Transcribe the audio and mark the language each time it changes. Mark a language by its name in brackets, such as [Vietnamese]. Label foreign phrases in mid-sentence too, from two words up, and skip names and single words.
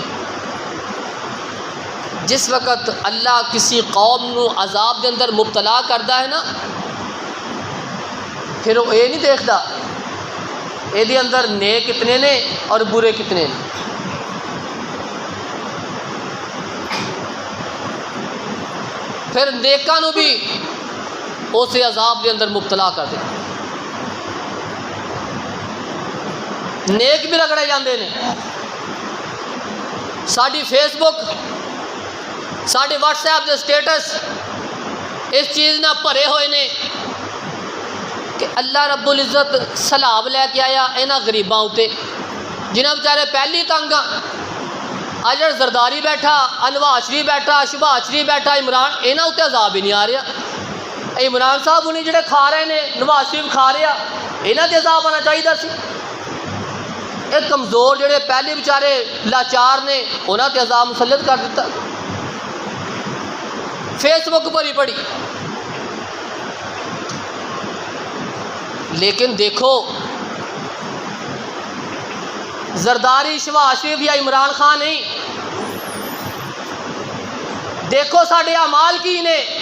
[Punjabi] جس وقت اللہ کسی قوم نو عذاب دے اندر مبتلا کردا ہے نا، پھر وہ یہ نہیں دیکھدا اے دے اندر نیک کتنے نے اور برے کتنے نے، پھر نیکاں نو بھی اسے عذاب دے اندر مبتلا کر دے، نیک بھی رگڑے جاندے نے۔ ساڈی فیس بک، ساڈے واٹس ایپ دے سٹیٹس اس چیز نہ بھرے ہوئے نے کہ اللہ [Arabic] رب العزت [Punjabi] سیلاب لے کے آیا انہاں غریباں اتے جنہاں بیچارے پہلی تنگ آ، اجڑ زرداری بیٹھا، انواز شریف بیٹھا، شباز شریف بیٹھا، عمران انہاں اتے عذاب ہی نہیں آ رہا، عمران صاحب انہیں جڑے کھا رہے نے، نواز شریف کھا رہا، انہاں تے عذاب آنا چاہیے سی، ایک کمزور جڑے پہلے بیچارے لاچار نے انہاں تے عذاب مسلط کر دیتا۔ فیس بک بھری پڑی، لیکن دیکھو زرداری، شہباز شریف یا عمران خان نہیں، دیکھو ساڈے اعمال کی نے،